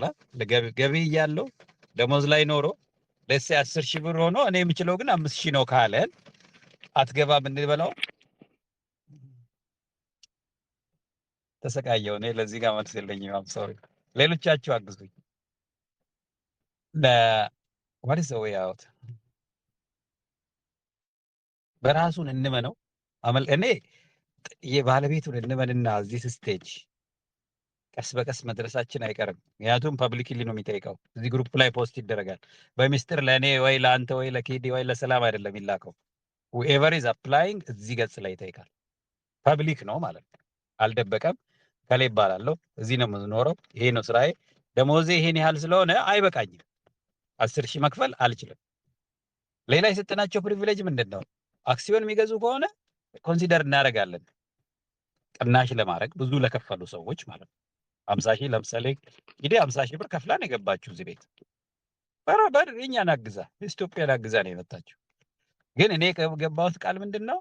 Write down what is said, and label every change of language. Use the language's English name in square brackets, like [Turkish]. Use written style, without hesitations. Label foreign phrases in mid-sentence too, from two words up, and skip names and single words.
[Amharic] ገቢ እያለው ደሞዝ ላይ ኖሮ ለሴ 10,000 ብር ሆኖ እኔ የምችለው ግን 5,000 ነው ካለ አትገባም እንበላው። ተሰቃየው። እኔ ለዚህ ጋር መልስ የለኝም። [English] I'm sorry። [Amharic] ሌሎቻችሁ አግዙኝ። [English] what is the way out? [Amharic] በራሱን እንመነው። እኔ የባለቤቱን እንመንና እዚህ ስቴጅ ቀስ በቀስ መድረሳችን አይቀርም። ምክንያቱም ፐብሊክሊ ነው የሚጠይቀው። እዚህ ግሩፕ ላይ ፖስት ይደረጋል። በሚስጥር ለእኔ ወይ ለአንተ ወይ ለኬዲ ወይ ለሰላም አይደለም የሚላከው። [English] whoever is applying [Amharic] እዚህ ገጽ ላይ ይጠይቃል። ፐብሊክ ነው ማለት ነው። አልደበቀም። ከላይ ይባላለሁ። እዚህ ነው የምኖረው። ይሄ ነው ስራዬ። ደሞዜ ይሄን ያህል ስለሆነ አይበቃኝም። 10,000 መክፈል አልችልም። ሌላ የሰጠናቸው ፕሪቪሌጅ ምንድን ነው? አክሲዮን የሚገዙ ከሆነ ኮንሲደር እናደርጋለን ቅናሽ ለማድረግ ብዙ ለከፈሉ ሰዎች ማለት ነው። 50,000 ለምሳሌ እንግዲህ 50,000 ብር ከፍላን የገባችሁ እዚህ ቤት በረበር እኛን አግዛ ኢትዮጵያን አግዛ ነው የመጣችው። ግን እኔ ከገባሁት ቃል ምንድን ነው?